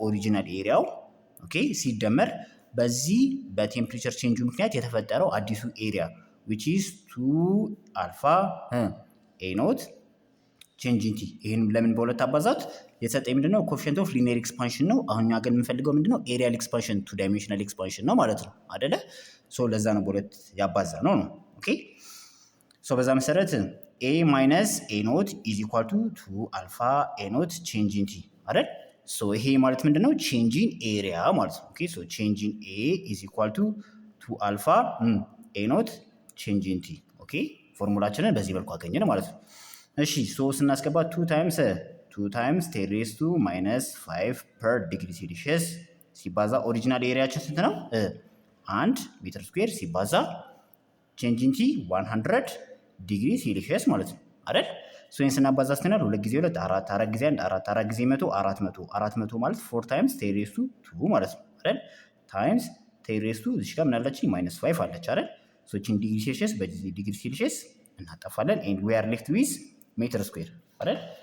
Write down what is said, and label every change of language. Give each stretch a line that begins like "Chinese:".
Amharic: ኦሪጂናል ኤሪያው ኦኬ ሲደመር በዚህ በቴምፕሬቸር ቼንጁ ምክንያት የተፈጠረው አዲሱ ኤሪያ
English: which is 2 አልፋ ኤ ኖት ቼንጅ ኢን ቲ።
Amharic: ይሄን ለምን በሁለት አባዛት? የተሰጠኝ ምንድነው?
English: ኮኤፊሺየንት ኦፍ ሊኒየር ኤክስፓንሽን
Amharic: ነው። አሁን እኛ ግን የምንፈልገው ምንድነው? ኤሪያል ኤክስፓንሽን 2 ዳይሜንሽናል ኤክስፓንሽን ነው ማለት ነው አይደለ? ለዛ ነው በሁለት ያባዛ ነው። ኦኬ በዛ መሰረት
English: a minus a naught is equal to 2 alpha a naught change in t
Amharic: አይደል? ይሄ ማለት ምንድነው?
English: change in area
Amharic: ማለት ነው። ኦኬ
English: change in a is equal to 2 alpha a naught change in t።
Amharic: ኦኬ ፎርሙላችንን በዚህ መልኩ አገኘን ማለት ነው። እሺ ስናስገባ
English: 2 times 10 raised to minus 5 per degree Celsius
Amharic: ሲባዛ ኦሪጂናል ኤሪያችን ስንት ነው? 1 ሜትር ስኩዌር ሲባዛ
English: change in t
Amharic: 100 ዲግሪ ሴልሺየስ ማለት ነው አይደል? ይሄን ስናባዛ ስትናል 2 ጊዜ 2 4 4 ጊዜ 1 4 4 ጊዜ 100 400 ማለት
English: 4 ታይምስ 10 ሬይዝ ቱ 2
Amharic: ማለት ነው አይደል? ታይምስ 10 ሬይዝ ቱ እዚህ ጋር ምን አለች? -5 አለች አይደል? እቺን ዲግሪ ሴልሺየስ በዚህ ዲግሪ ሴልሺየስ እናጠፋለን
English: and we are left with
Amharic: ሜትር ስኩዌር አይደል?